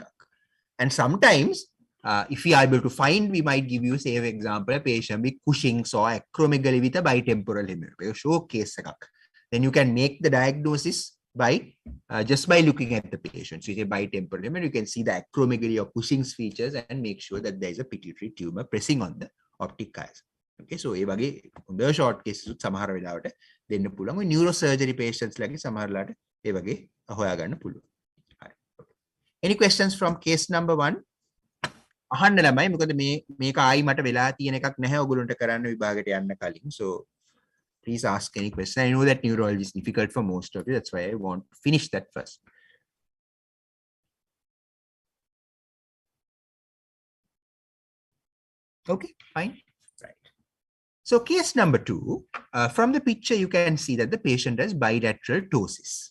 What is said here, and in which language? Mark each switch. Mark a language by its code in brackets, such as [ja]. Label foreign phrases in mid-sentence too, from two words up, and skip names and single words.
[en] And sometimes, if we are able to find, we might give you, say, for example, a patient with Cushing's or acromegaly with a bitemporal hemianopia. Showcase. Then you can make the diagnosis by just by looking at the patient. So, you say bitemporal hemianopia, you can see the acromegaly or Cushing's features and make sure that there is a pituitary tumor pressing on the optic chiasm. Okay, so [si] ඒ වගේ හොඳ [en] short cases [si] සමහර වෙලාවට දෙන්න පුළුවන්. [en] Neurosurgery patients [si] ලගේ සමහරලාට ඒ වගේ හොයා ගන්න පුළුවන්. හරි. [en] Any questions from case number 1? [si] අහන්න ළමයි මොකද මේක ආයි මට වෙලා තියෙන එකක් නැහැ ඔයගොල්ලන්ට කරන්න විභාගයට යන්න කලින්. [en] So please ask any question. I know that neurology is difficult for most of you. That's why I want to finish that first. Okay, fine. So case number 2, from the picture, you can see that the patient has bilateral ptosis.